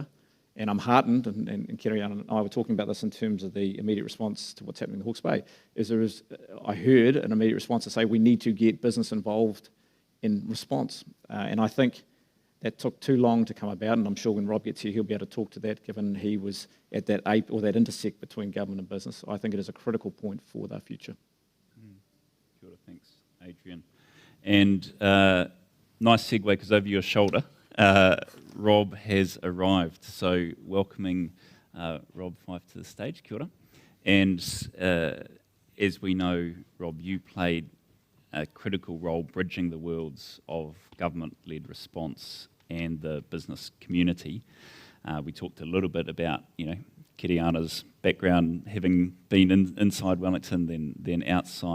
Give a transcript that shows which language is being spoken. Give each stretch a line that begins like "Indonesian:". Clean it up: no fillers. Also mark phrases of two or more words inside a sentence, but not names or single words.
English: And I'm heartened, and Keriana and I were talking about this in terms of the immediate response to what's happening in the Hawke's Bay, I heard an immediate response to say we need to get business involved in response. And I think that took too long to come about, and I'm sure when Rob gets here, he'll be able to talk to that, given he was at that ape or that intersect between government and business. I think it is a critical point for the future.
Māori: Kia ora,
English: thanks, Adrian. And nice segue, because over your shoulder, Rob has arrived. So welcoming Rob Fyfe to the stage.
Māori: Kia ora.
English: And as we know, Rob, you played a critical role bridging the worlds of government-led response and the business community. We talked a little bit about, Keriana's background, having been inside Wellington, then outside.